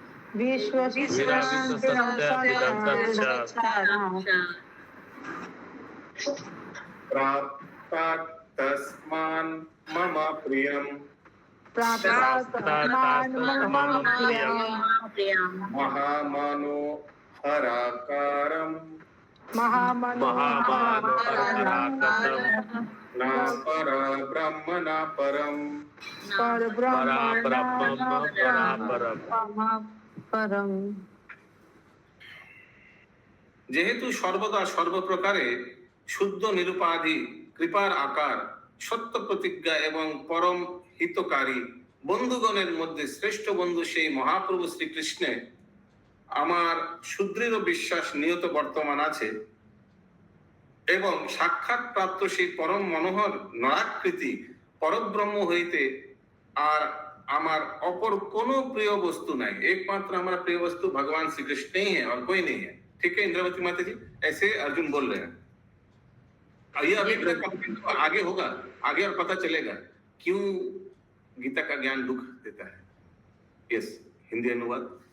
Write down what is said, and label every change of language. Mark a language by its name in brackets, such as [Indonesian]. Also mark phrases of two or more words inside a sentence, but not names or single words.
[Sanskrit] प्राप्तात् तस्मान् मम प्रियम् महामनोहराकारम् न परब्रह्म न परम् [Bangla] যেহেতু সর্বদা সর্বপ্রকারে শুদ্ধ নিরুপাধি কৃপার আকার সত্য প্রতিজ্ঞা এবং পরম হিতকারী বন্ধুগণের মধ্যে শ্রেষ্ঠ বন্ধু সেই মহাপ্রভু শ্রীকৃষ্ণে আমার সুদৃঢ় বিশ্বাস নিয়ত বর্তমান আছে এবং সাক্ষাৎ প্রাপ্ত সেই পরম মনোহর নরাকৃতি পরব্রহ্ম হইতে আর আমার অপর কোনো প্রিয় [Hindi] वस्तु नहीं, एकमात्र हमारा प्रिय वस्तु भगवान श्री कृष्ण ही है और कोई नहीं है। ठीक है इंद्रावती माता जी, ऐसे अर्जुन बोल रहे हैं। ये अभी आगे होगा, आगे और पता चलेगा क्यों गीता का ज्ञान दुख देता है। यस, हिंदी अनुवाद।